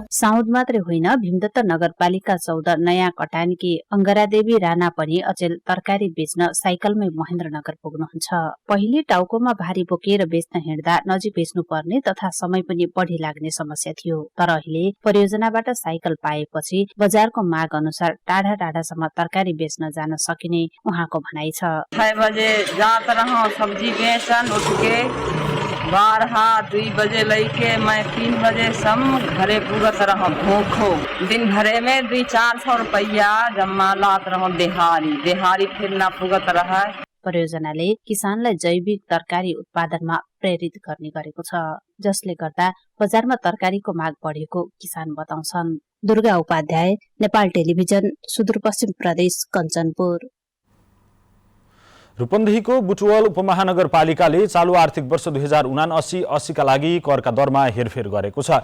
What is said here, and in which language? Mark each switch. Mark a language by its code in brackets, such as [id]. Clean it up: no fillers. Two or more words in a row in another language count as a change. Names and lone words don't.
[ne] साउद मात्रै होइन, भीमदत्त नगरपालिका 14 नयाँ कटानकी अंगरादेवी राणा पनि अचेल तरकारी बेच्न साइकलमै महेन्द्रनगर पुग्नुहुन्छ। पहिले टाउकोमा भारी बोकेर बेच्न हिँड्दा नजिक बेच्नु पर्ने तथा समय पनि बढी लाग्ने समस्या थियो। तर अहिले परियोजनाबाट साइकल पाएपछि बजारको माग अनुसार टाढा टाढासम्म तरकारी बेच्न जान सकिने उहाँको भनाइ छ। [thr] 6 बजे जात रहा सब्जी बेचन उठ के 12-2 बजे लैके मैं 3 बजे सम घरे पुगत रहा भूखो। दिन भरे में 200-400 रुपया जम्मा लात रहा देहारी फिर ना पुगत रहा। [ne] परियोजनाले किसानलाई जैविक तरकारी उत्पादनमा प्रेरित गर्ने गरेको छ, जसले गर्दा बजारमा तरकारीको माग बढेको किसान बताउँछन्। दुर्गा उपाध्याय, नेपाल टेलिभिजन, सुदूरपश्चिम प्रदेश, कञ्चनपुर। रूपन्देहीको बुटवल उपमहानगरपालिकाले चालु आर्थिक वर्ष 2079-80 का लागि करका दरमा हेरफेर गरेको छ।